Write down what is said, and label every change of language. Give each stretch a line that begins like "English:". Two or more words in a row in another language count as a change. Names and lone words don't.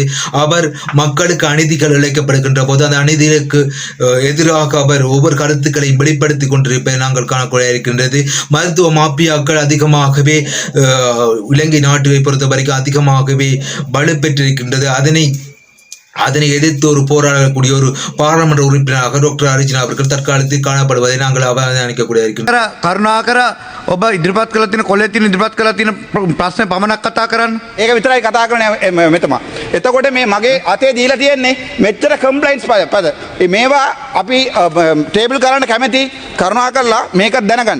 Tamil: அவர் மக்களுக்கு அநீதிகள் இழைக்கப்படுகின்ற போது அந்த அநீதிகளுக்கு எதிராக அவர் ஒவ்வொரு கருத்துக்களையும் வெளிப்படுத்திக் கொண்டிருப்பதை நாங்கள் காணக்கூடிய இருக்கின்றது. மருத்துவ மாபியாக்கள் அதிகமாகவே இலங்கை நாட்டை பொறுத்த வரைக்கும் அதிகமாகவே வலுப்பெற்றிருக்கின்றது. அதனை எதிர்த்து ஒரு போராடக்கூடிய ஒரு பாராளுமன்ற உறுப்பினராக டாக்டர் அர்ஜுனா அவர்கள் தற்காலத்தில் காணப்படுவதை நாங்கள் அவதானிக்கக்கூடிய இருக்கின்றோம்.
Sinhala: කරුණාකර ඔබ ඉදිරිපත් කළ තියෙන කොල්ලේ තියෙන ඉදිරිපත් කළ තියෙන ප්‍රශ්න පමණක් කතා කරන්න. ඒක විතරයි කතා කරන්නේ මෙතම. එතකොට මේ මගේ අතේ දීලා තියෙන්නේ මෙච්චර කම්ප්ලයින්ට්ස් පද. මේවා අපි ටේබල් කරන්න කැමති කරුණාකරලා මේක දැනගන්න.